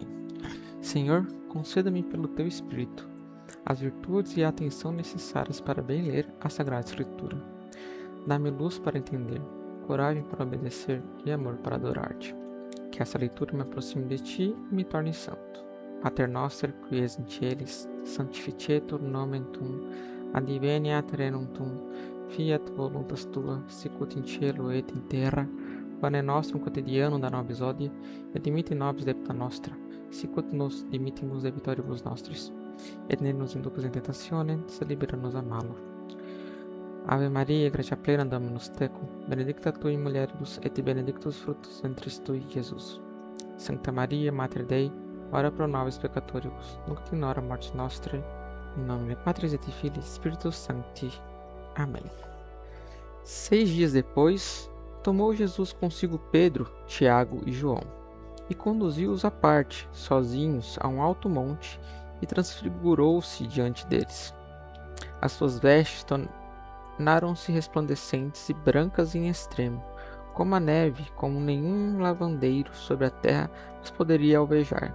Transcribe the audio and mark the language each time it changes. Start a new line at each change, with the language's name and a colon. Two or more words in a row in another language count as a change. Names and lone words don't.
Portuguese: Senhor, conceda-me pelo Teu Espírito as virtudes e a atenção necessárias para bem ler a Sagrada Escritura. Dá-me luz para entender, coragem para obedecer e amor para adorar-te. Que essa leitura me aproxime de Ti e me torne santo.
Latin: Pater noster, qui es in celis, sanctificetur nomen Tuum, adveniat regnum Tuum, fiat voluntas Tua, sicut in cielo et in terra. Pane nostrum quotidianum da nobis odie, et dimitte nobis debita nostra, sicut nos dimittimus debitoribus nostris. Et ne nos inducas in tentationem, sed libera nos a malo. Ave Maria, gratia plena, Dominus tecum, benedicta tu in mulieribus, et benedictus fructus ventris tui, Jesus. Sancta Maria, Mater Dei, ora pro nobis peccatoribus, nunc et in hora mortis nostrae.
Portuguese: Em nome de
Latin: Patris et Filii, Spiritus Sancti.
Portuguese: Amém. 6 dias depois, tomou Jesus consigo Pedro, Tiago e João, e conduziu-os à parte, sozinhos, a um alto monte, e transfigurou-se diante deles. As suas vestes tornaram-se resplandecentes e brancas em extremo, como a neve, como nenhum lavandeiro sobre a terra os poderia alvejar.